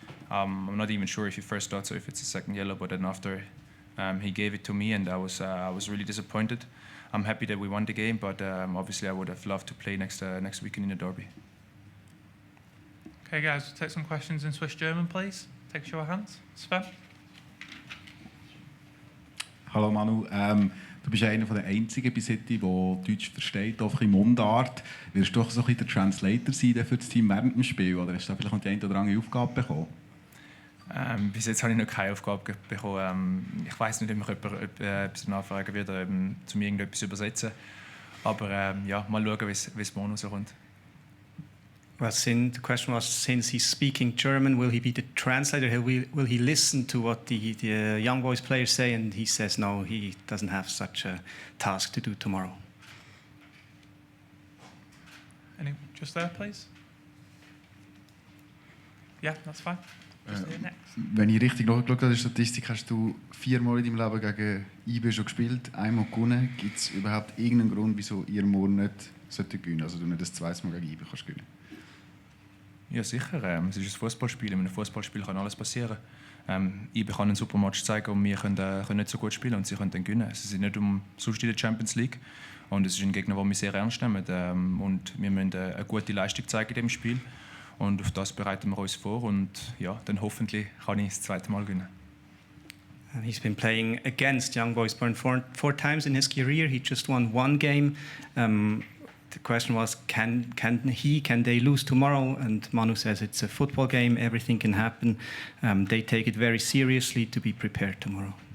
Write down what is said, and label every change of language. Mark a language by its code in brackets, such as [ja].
[en] I'm not even sure if he first thought so, if it's a second yellow, but then after he gave it to me, and I was really disappointed. I'm happy that we won the game, but obviously I would have loved to play next weekend in the derby. Okay, guys, we'll take some questions in Swiss German, please. Take a show of hands. Sven? [de] Hallo Manu, du bist einer der einzigen bis heute, der Deutsch versteht, auch in Mundart. Wirst du doch so ein bisschen der Translator sein für das Team während dem Spiel, oder hast du da vielleicht noch die eine oder andere Aufgabe bekommen? Bis jetzt habe ich noch keine Aufgabe bekommen. Ich weiß nicht, ob mich jemand etwas nachfragen wird, zu mir irgendetwas übersetzen. Aber mal schauen, wie es morgen rauskommt. [en] Well, the question was, since he's speaking German, will he be the translator? Will he listen to what the young boys players say? And he says no, he doesn't have such a task to do tomorrow. Just there, please. Yeah, that's fine. [de] Wenn ich richtig nachgeschaut habe, in der Statistik, hast du 4-mal in deinem Leben gegen IB schon gespielt, einmal gewonnen. Gibt es überhaupt irgendeinen Grund, wieso ihr morgen nicht gewinnen solltet? Also du nicht das 2. Mal gegen IB kannst gewinnen? Ja, sicher. Es ist ein Fußballspiel. In einem Fußballspiel kann alles passieren. IB kann einen super Match zeigen und wir können nicht so gut spielen und sie können dann gewinnen. Sie sind nicht sonst in der Champions League. Und es ist ein Gegner, den wir sehr ernst nehmen. Und wir müssen eine gute Leistung zeigen in dem Spiel. Und auf das bereiten wir uns vor. Und ja, dann hoffentlich kann ich das zweite Mal gewinnen. [en] And he's been playing against Young Boys Bern four times in his career. He just won one game. The question was, can they lose tomorrow? And Manu says it's a football game. Everything can happen. They take it very seriously to be prepared tomorrow.